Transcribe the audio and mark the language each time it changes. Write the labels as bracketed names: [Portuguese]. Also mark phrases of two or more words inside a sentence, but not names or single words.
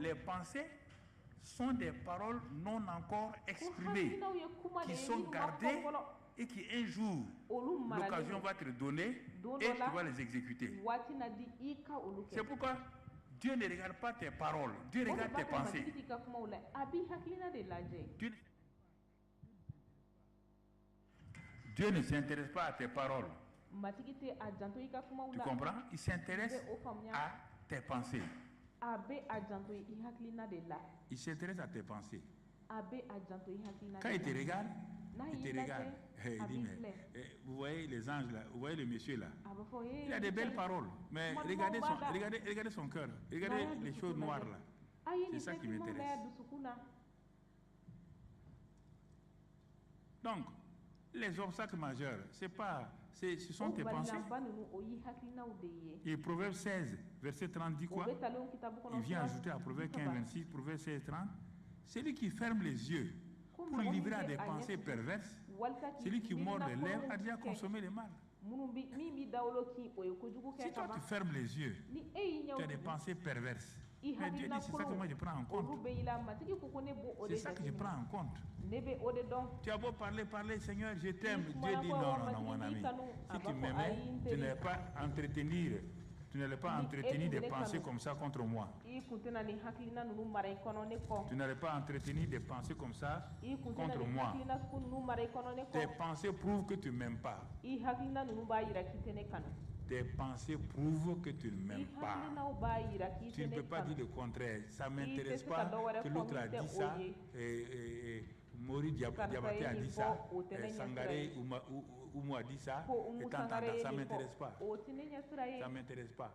[French] les pensées sont des paroles non encore [Bambara] ko [French] exprimées, [Bambara] hakilinaw ye kuma de [French] qui [Bambara] ye [French] sont [Bambara] minnu ma [French] gardées [Bambara] fɔ fɔlɔ [French] et qui un jour, [Bambara] olu maralen [French] l'occasion [Bambara] don [French] va te donner [Bambara] don [French] et [Bambara] dɔ [French] tu [Bambara] la [French] vas les exécuter. [Bambara] waati na di i ka olu [French] C'est [Bambara] kɛ [French] pourquoi Dieu ne regarde pas tes paroles, Dieu [Bambara] o de [French] regarde [Bambara] b'a [French] tes [Bambara] to [French] pensées. [Bambara] matigi t'i ka kumaw la a b'i hakilina de lajɛ [French] Dieu ne s'intéresse pas à tes paroles. [Bambara] matigi tɛ a janto i ka kumaw [French] Tu [Bambara] la [French] comprends? Il s'intéresse [Bambara] i bɛ o faamuya [French] à tes pensées. [Bambara] a bɛ a janto i hakilina de la [French] Il s'intéresse à tes pensées. [Bambara] a bɛ a janto i hakilina [French] Quand il te [Bambara] de la [French] regarde, [Bambara] n'a [French] il [Bambara] y'i [French] te regarde. [Bambara] lajɛ [French] Il [Bambara] a [French] dit, [Bambara] b'i [French] mais [Bambara] filɛ [French] vous voyez les anges là, vous voyez le monsieur là. [Bambara] a bɛ fɔ [French] Il a des belles paroles, mais regardez son cœur, regardez les choses noires là. [Bambara] a ye [French] C'est [Bambara] nin [French] ça qui [Bambara] fɛn caman [French] m'intéresse. [Bambara] lajɛ dusukun na [French] Donc, les obstacles majeurs, ce sont [Bambara] o [French] tes pensées. [Bambara] balilanba ninnu o y'i hakilinaw de ye [French] Et Proverbe 16, verset 30 dit [Bambara] o [French] quoi? [Bambara] bɛ talen o kitabu [French] Il [Bambara] kɔnɔ [French] vient [Bambara] sura [French] ajouter à Proverbe 15, 30. 26, Proverbe 16, 30. Celui qui ferme les yeux [Bambara] Ko [French] pour [Bambara] mɔgɔ min [French] livrer à [Bambara] bɛ [French] des [Bambara] a ɲɛ [French] pensées [Bambara] tugun, [French] perverses, [Bambara] walisa k'i [French] celui qui mord les [Bambara] miirina [French] lèvres a [Bambara] kolonw [French] déjà [Bambara] kɛ, [French] consommé le mal. [Bambara] min b'i dawolo kin o ye kojugu [French] Si [Bambara] kɛ [French] toi [Bambara] ka [French] tu [Bambara] ban [French] fermes les yeux, [Bambara] ni e y'i [French] tu [Bambara] ɲɛw [French] as des [Bambara] tugun [French] pensées perverses. [Bambara] i [French] Mais Dieu dit, [Bambara] hakilina [French] c'est ça que moi je prends en [Bambara] kolonw olu [French] compte. [Bambara] bɛ i la matigi ko ko ne b'o o de [French] C'est ça que je prends [Bambara] jateminɛ [French] en compte. [Bambara] ne bɛ o de dɔn [French] Tu as beau parler, Seigneur, je t'aime. [Bambara] I [French] Dieu dit, [Bambara] sumana [French] non, [Bambara] ko [French] mon [Bambara] matigi [French] ami. [Bambara] b'i kanu [French] Si [Bambara] a [French] tu [Bambara] b'a fɔ [French] m'aimais, [Bambara] ayi n [French] tu [Bambara] teri [French] n'allais pas entretenir des pensées comme ça contre moi. [Bambara] i kun tɛna nin hakilina ninnu mara i kɔnɔ ne kɔ [French] Tu n'allais pas entretenir des pensées comme ça [Bambara] i kun tɛna [French] contre [Bambara] nin [French] moi. [Bambara] hakilina sugu ninnu mara i kɔnɔ ne [French] Tes [Bambara] kɔ [French] pensées prouvent que tu ne m'aimes pas. [Bambara] i hakilina ninnu b'a yira k'i tɛ ne kanu [French] tes pensées prouvent que tu ne m'aimes pas. Tu ne peux pas dire le contraire. Ça ne m'intéresse pas que l'autre a dit ça. Maurice Diabaté a dit ça. Sangaré Oumou a dit ça. Et t'entends, ça ne m'intéresse pas. Ça ne m'intéresse pas.